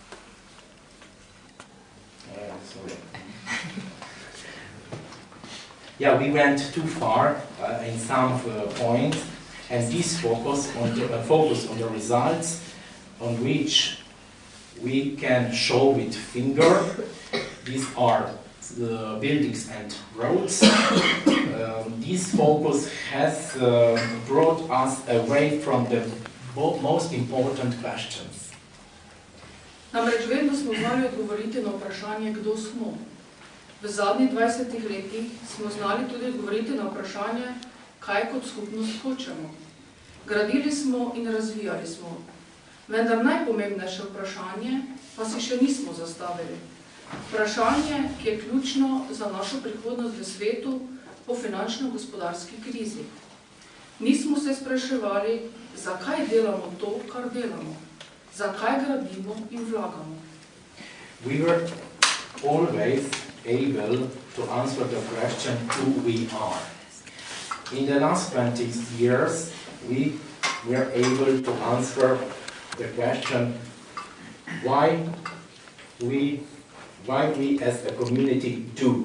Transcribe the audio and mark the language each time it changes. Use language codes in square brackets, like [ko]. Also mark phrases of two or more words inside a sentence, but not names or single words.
[en] yeah, we went too far in some points, and this focus on the results on which we can show with finger. These are the buildings and roads. This focus has brought us away from the most important questions. [sl] Namreč vedno smo znali odgovoriti na vprašanje, kdo smo. V zadnjih 20 letih smo znali tudi odgovoriti na vprašanje, kaj kot skupnost hočemo. Gradili smo in razvijali smo. Vendar najpomembnejše vprašanje pa si še nismo zastavili. Vprašanje, ki je ključno za našo prihodnost v svetu po finančno-gospodarski krizi. Nismo se spraševali, zakaj delamo to, kar delamo. Zakaj gradimo in vlagamo. [en] We were always able to answer the question who we are. In the last 20 years, we were able to answer the question why we as a community do.